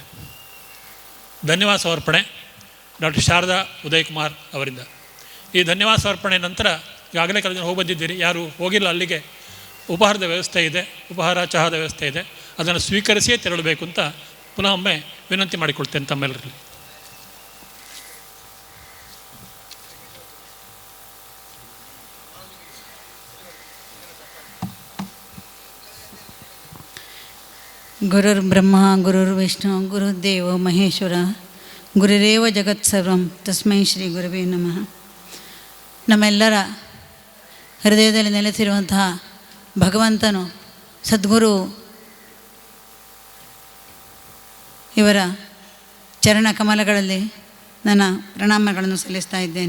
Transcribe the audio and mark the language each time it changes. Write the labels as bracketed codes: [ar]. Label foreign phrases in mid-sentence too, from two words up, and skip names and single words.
[kn] ಧನ್ಯವಾದ ಸಮರ್ಪಣೆ ಡಾಕ್ಟರ್ ಶಾರದಾ ಉದಯಕುಮಾರ್ ಅವರಿಂದ. ಈ ಧನ್ಯವಾದ ಸಮರ್ಪಣೆ ನಂತರ ಈಗಾಗಲೇ ಕೆಲವು ಜನ ಹೋಗಿ ಬಂದಿದ್ದೀರಿ, ಯಾರು ಹೋಗಿಲ್ಲ ಅಲ್ಲಿಗೆ ಉಪಹಾರದ ವ್ಯವಸ್ಥೆ ಇದೆ, ಉಪಹಾರ ಚಹಾದ ವ್ಯವಸ್ಥೆ ಇದೆ, ಅದನ್ನು ಸ್ವೀಕರಿಸಿಯೇ ತೆರಳಬೇಕು ಅಂತ ಪುನಃ ಒಮ್ಮೆ ವಿನಂತಿ ಮಾಡಿಕೊಳ್ತೇನೆ ತಮ್ಮೆಲ್ಲರಲ್ಲಿ. [sa] ಗುರುರ್ ಬ್ರಹ್ಮ ಗುರುರ್ ವಿಷ್ಣು ಗುರುದೇವ ಮಹೇಶ್ವರ ಗುರುರೇವ ಜಗತ್ಸರ್ವಂ ತಸ್ಮೈ ಶ್ರೀ ಗುರುವೇ ನಮಃ. [kn] ನಮ್ಮೆಲ್ಲರ ಹೃದಯದಲ್ಲಿ ನೆಲೆಸಿರುವಂತಹ ಭಗವಂತನು ಸದ್ಗುರು ಇವರ ಚರಣ ಕಮಲಗಳಲ್ಲಿ ನನ್ನ ಪ್ರಣಾಮಗಳನ್ನು ಸಲ್ಲಿಸ್ತಾ ಇದ್ದೇನೆ.